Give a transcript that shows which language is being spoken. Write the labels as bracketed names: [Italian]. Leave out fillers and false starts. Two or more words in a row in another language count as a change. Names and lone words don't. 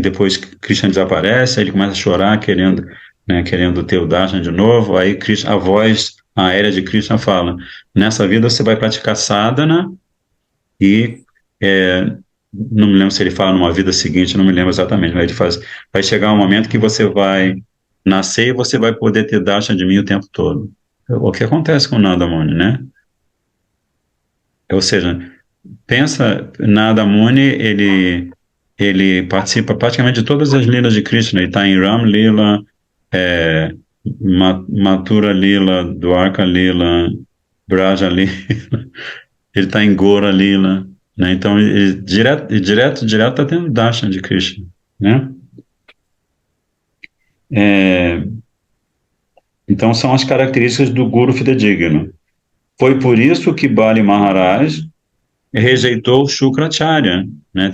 [Portuguese] depois Krishna desaparece, aí ele começa a chorar, querendo ter o darshan de novo, aí a voz aérea de Krishna fala, nessa vida você vai praticar sadhana, e não me lembro se ele fala numa vida seguinte, não me lembro exatamente, mas vai chegar um momento que você vai nascer e você vai poder ter darshan de mim o tempo todo. O que acontece com o Narada Muni, né? Ou seja, pensa, Narada Muni, ele participa praticamente de todas as lilas de Krishna. Ele está em Ram Lila, Mathura Lila, Dwarka Lila, Braja Lila, ele está em Gora Lila, né? Então, ele direto está tendo darshan de Krishna, né? Então, são as características do guru fidedigno. Foi por isso que Bali Maharaj rejeitou Shukracharya, né?